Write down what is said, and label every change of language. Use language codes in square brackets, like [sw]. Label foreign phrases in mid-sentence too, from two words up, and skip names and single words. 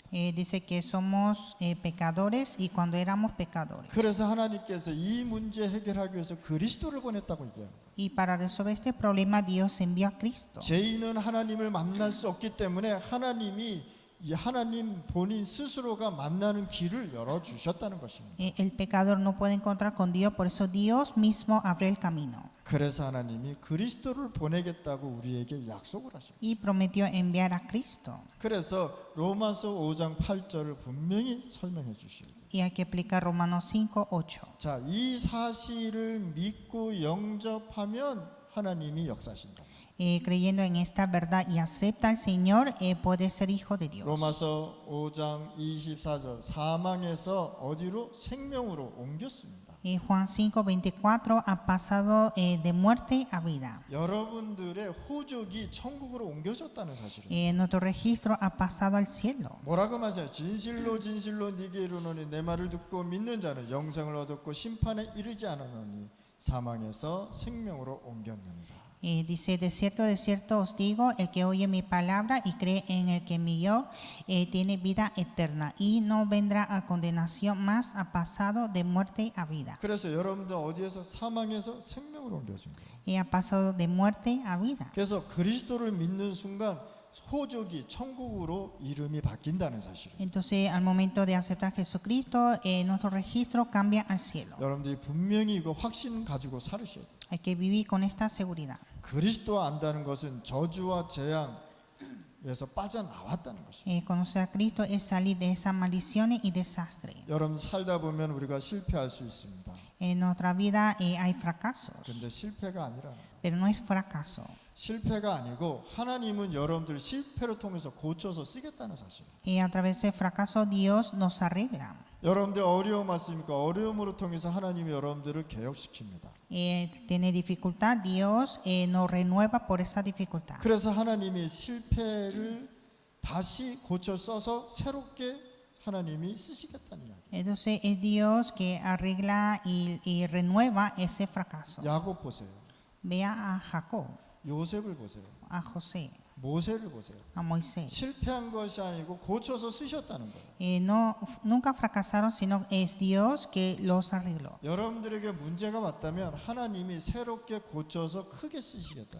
[es] Dice que somos pecadores y cuando éramos pecadores. [ko] 그래서 하나님께서 이 문제 해결하기 위해서 그리스도를 보냈다고 얘기합니다. [es] Y para resolver este problema Dios envió a Cristo. [ko] 죄인은 하나님을 만날 수 없기 때문에 하나님이 이 하나님 본인 스스로가 만나는 길을 열어 주셨다는 것입니다. [es] El pecador no puede encontrar con Dios, por eso Dios mismo abre el camino. [ko] 그래서 하나님이 그리스도를 보내겠다고 우리에게 약속을 하십니다. [es] Y prometió enviar a Cristo. [ko] 그래서 로마서 5장 8절을 분명히 설명해 주셔야 돼요. [es] Y hay que explicar Romanos 5:8. [ko] 자, 이 사실을 믿고 영접하면 하나님이 역사하신다. [es] Creyendo en esta verdad y acepta al Señor, puede ser hijo de Dios. [ko] 로마서 5장 24절 사망에서 어디로 생명으로 옮겼습니다. [es] Juan 5:24 ha pasado de muerte a vida. [ko] 여러분들의 호적이 천국으로 옮겨졌다는 사실이에요. [es] Nuestro registro ha pasado al cielo. [ko] 뭐라고 말해요? 진실로 진실로 네게 이르노니 내 말을 듣고 믿는 자는 영생을 얻었고 심판에 이르지 않았노니 사망에서 생명으로 옮겼느니라. [es] Dice, de cierto os digo, el que oye mi palabra y cree en el que envió, tiene vida eterna y no vendrá a condenación, más ha pasado de muerte a vida. [ko] 그래서 여러분들 어디에서 사망에서 생명으로 옮겨진 거예요. [es] Ha pasado de muerte a vida. [ko] 그래서 그리스도를 믿는 순간 호적이 천국으로 이름이 바뀐다는 사실이에요. [es] Entonces, al momento de aceptar a Jesucristo, nuestro registro cambia al cielo. [ko] 여러분들이 분명히 이거 확신 가지고 살으셔야 돼요. [es] Hay que vivir con esta seguridad. [ko] 그리스도 안다는 것은 저주와 재앙 빠져나왔다는 것입니다. [es] Conocer a Cristo es salir de esas maldiciones y desastres. [ko] 여러분 살다 보면 우리가 실패할 수 있습니다. [es] En nuestra vida hay fracasos, [ko] 근데 실패가 아니라 [es] pero no es fracaso. [ko] 실패가 아니고 하나님은 여러분들 실패를 통해서 고쳐서 쓰겠다는 사실. [es] A través del fracaso Dios nos arregla. [ko] 여러분들 어려움 왔습니까? 어려움으로 통해서 하나님이 여러분들을 개혁시킵니다. [es] Tiene dificultad, Dios nos renueva por esa dificultad. [ko] 그래서 하나님이 실패를 다시 고쳐 써서 새롭게 하나님이 쓰시겠다는 이야기. [es] Entonces es Dios que arregla y renueva ese fracaso. [ko] 야곱 보세요. [es] Vea a Jacob, [ko] 요셉을 보세요. [es] a José, [ko] 모세를 보세요. [es] a Moisés. [ko] 실패한 것이 아니고 고쳐서 쓰셨다는 거예요. [es] No, nunca fracasaron, sino es Dios que los arregló. [ko] 여러분들에게 문제가 왔다면 하나님이 새롭게 고쳐서 크게 쓰시겠다.